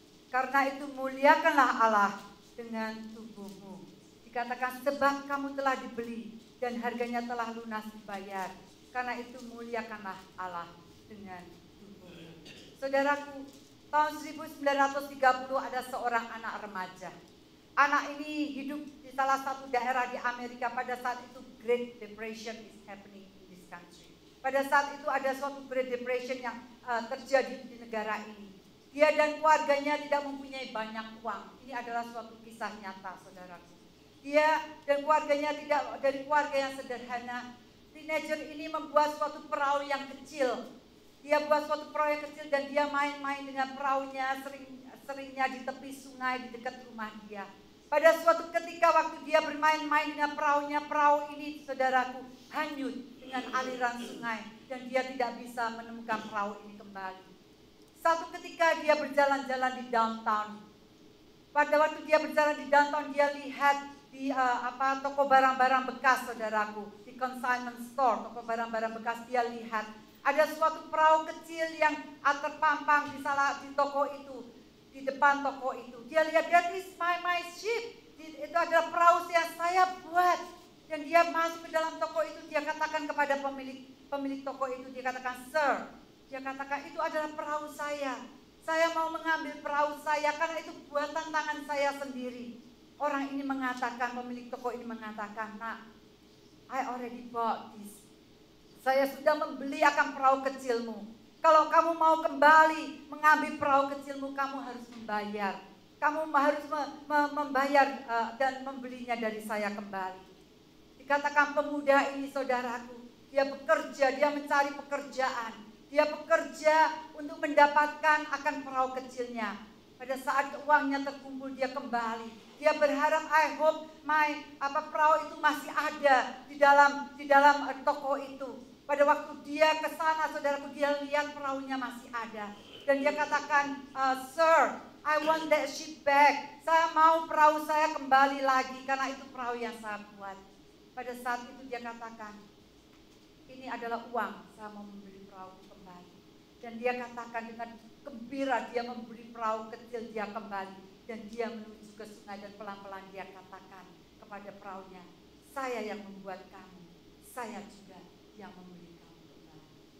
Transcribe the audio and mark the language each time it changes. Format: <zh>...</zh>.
<id>Karena itu muliakanlah Allah dengan tubuhmu. Dikatakan, sebab kamu telah dibeli dan harganya telah lunas dibayar. Karena itu muliakanlah Allah dengan tubuhmu. Saudaraku, tahun 1930 ada seorang anak remaja. Anak ini hidup di salah satu daerah di Amerika.</id> <en>Pada saat itu Great Depression is happening in this country.</en> <id>Pada saat itu ada suatu Great Depression yang terjadi di negara ini. Dia dan keluarganya tidak mempunyai banyak uang. Ini adalah suatu kisah nyata, saudaraku. Dia dan keluarganya tidak dari keluarga yang sederhana. Teenager ini membuat suatu perahu yang kecil. Dia buat suatu perahu yang kecil dan dia main-main dengan perahunya, seringnya di tepi sungai di dekat rumah dia. Pada suatu ketika waktu dia bermain-main dengan perahunya, perahu ini, saudaraku, hanyut dengan aliran sungai dan dia tidak bisa menemukan perahu ini kembali. Satu ketika dia berjalan-jalan di downtown. Pada waktu dia berjalan di downtown, dia lihat di toko barang-barang bekas, saudaraku, di consignment store, toko barang-barang bekas. Dia lihat ada suatu perahu kecil yang terpampang di toko itu, di depan toko itu.</id> <en>Dia lihat, that is my ship.</en> <id>Itu adalah perahu yang saya buat. Dan dia masuk ke dalam toko itu. Dia katakan kepada pemilik toko itu, dia katakan, sir, dia katakan, itu adalah perahu saya. Saya mau mengambil perahu saya karena itu buatan tangan saya sendiri. Orang ini mengatakan, pemilik toko ini mengatakan, nah, I already bought this. Saya sudah membeli akan perahu kecilmu. Kalau kamu mau kembali mengambil perahu kecilmu, kamu harus membayar. Kamu harus membayar dan membelinya dari saya kembali. Dikatakan pemuda ini, saudaraku, dia bekerja, dia mencari pekerjaan. Dia bekerja untuk mendapatkan akan perahu kecilnya. Pada saat uangnya terkumpul, dia kembali. Dia berharap, I hope perahu itu masih ada di dalam toko itu. Pada waktu dia ke sana, saudaraku, dia lihat perahunya masih ada.</id> <en>Dan dia katakan, sir, I want that ship back.</en> <id>Saya mau perahu saya kembali lagi karena itu perahu yang saya buat. Pada saat itu dia katakan, ini adalah uang, saya mau membeli perahu kembali. Dan dia katakan dengan gembira dia membeli perahu kecil dia kembali. Dan dia menuju ke sungai dan pelan-pelan dia katakan kepada perahunya, saya yang membuat kamu, saya juga yang membeli kamu kembali.</id>